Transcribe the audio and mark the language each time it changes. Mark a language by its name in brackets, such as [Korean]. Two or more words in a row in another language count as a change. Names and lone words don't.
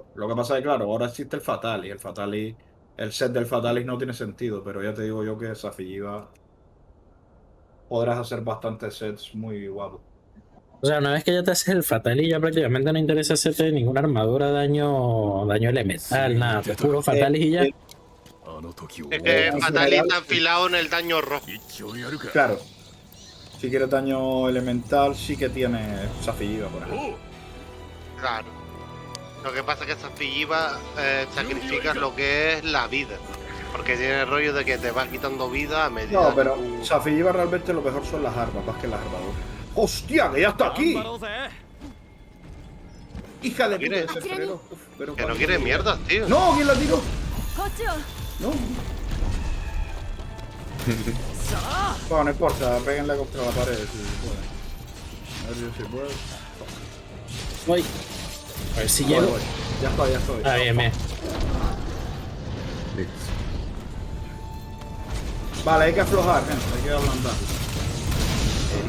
[Spanish] Lo que pasa es que, claro, ahora existe el Fatalis. El set del Fatalis no tiene sentido, pero ya te digo yo que esa figura podrás hacer bastantes sets muy guapos. O sea, una vez que ya te haces el fatal y ya prácticamente no interesa hacerte ninguna armadura, daño elemental, nada, pues puro fatalis y ya. [Japanese] あの時を [Spanish] Es que en Fatal general, está enfilado en el daño rojo. [Japanese] 一応やるか [Spanish] Claro, si quieres daño elemental, sí que tiene esa figura, por ejemplo. Claro. Lo que pasa es que estas pillivas sacrifican lo que es la vida. Porque tiene el rollo de que te vas quitando vida a medida No, que pero tú- Safiyiva realmente lo mejor son las armas, más que las armaduras. ¡Hostia, que ya está aquí! ¡Hija de puta ¿Quiere? ese freno! Uf, pero Que no cuando- quiere mierdas, tío. ¡No! ¿Quién la tiró? [Japanese] こっちを。 [Spanish] ¡No! Bueno, no importa, péguenle contra la pared si pueden. A ver si puedo. Voy. A ver si Voy, llego. voy. Ya estoy. Ah, bien, bien. Vale, hay que aflojar, gente, hay que ablandar.